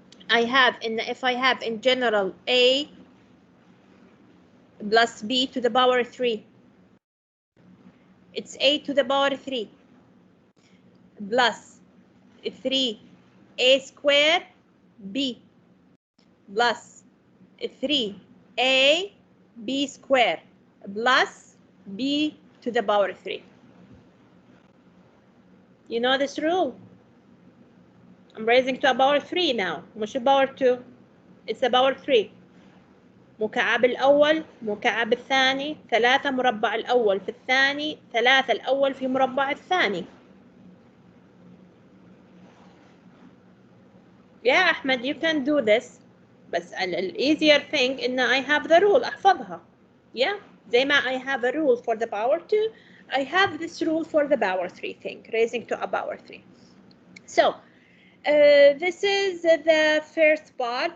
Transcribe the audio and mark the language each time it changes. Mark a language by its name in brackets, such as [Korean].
[English] If I have in general a plus b to the power 3, it's a to the power 3 plus 3a squared b plus 3a b squared plus b to the power 3. You know this rule? I'm raising to a power 3 now, [Arabic] مش [English] a power 2. It's a power 3. [Arabic] مكعب الأول، مكعب الثاني، 3 مربع الأول في الثاني، 3 الأول في مربع الثاني. [English] Yeah, Ahmed, you can do this. [Arabic] بس [English] the easier thing [Arabic] إن [English] I have the rule [Arabic] أحفظها. [English] Yeah, [Arabic] زي ما [English] I have a rule for the power 2, I have this rule for the power 3 thing, raising to a power 3. So, this is the first part.